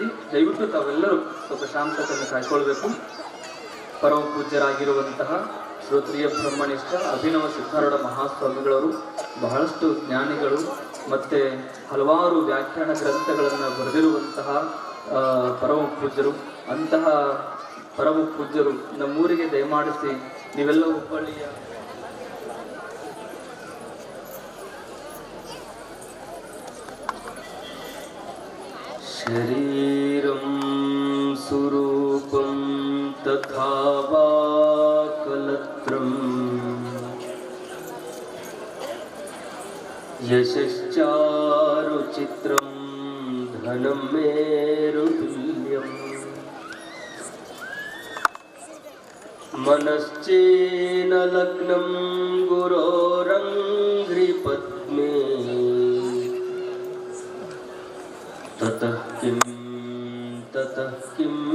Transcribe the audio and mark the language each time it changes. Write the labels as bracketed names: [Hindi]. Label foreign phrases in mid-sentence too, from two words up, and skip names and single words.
[Kannada] ದಯವಿಟ್ಟು ತಾವೆಲ್ಲರೂ ಸ್ವಲ್ಪ ಶಾಂತತೆಯನ್ನು ಕಾಯ್ಕೊಳ್ಬೇಕು. ಪರಮ ಪೂಜ್ಯರಾಗಿರುವಂತಹ ಶ್ರೋತ್ರಿಯ ಬ್ರಹ್ಮನಿಷ್ಠ ಅಭಿನವ ಸಿದ್ಧಾರೂಢ ಮಹಾಸ್ವಾಮಿಗಳವರು ಬಹಳಷ್ಟು ಜ್ಞಾನಿಗಳು ಮತ್ತು ಹಲವಾರು ವ್ಯಾಖ್ಯಾನ ಗ್ರಂಥಗಳನ್ನು ಬರೆದಿರುವಂತಹ ಪರಮ ಪೂಜ್ಯರು. ಅಂತಹ ಪರಮ ಪೂಜ್ಯರು ನಮ್ಮೂರಿಗೆ ದಯಮಾಡಿಸಿ ನೀವೆಲ್ಲ ಹುಬ್ಬಳ್ಳಿಯ [Sanskrit] ಶರೀರಂ ಸ್ವರೂಪಂ ತಥಾ ವಾ ಕಲತ್ರಂ ಯಶಶ್ಚಾರು ಚಿತ್ರಂ ಧನಂ ಮೇರುತುಲ್ಯಂ ಮನಶ್ಚೇನ ಲಗ್ನಂ ಗುರೋರಂಘ್ರಿ ಪದ್ಮೇ ತತಃ ಕಿಂ ತತಃ ಕಿಂ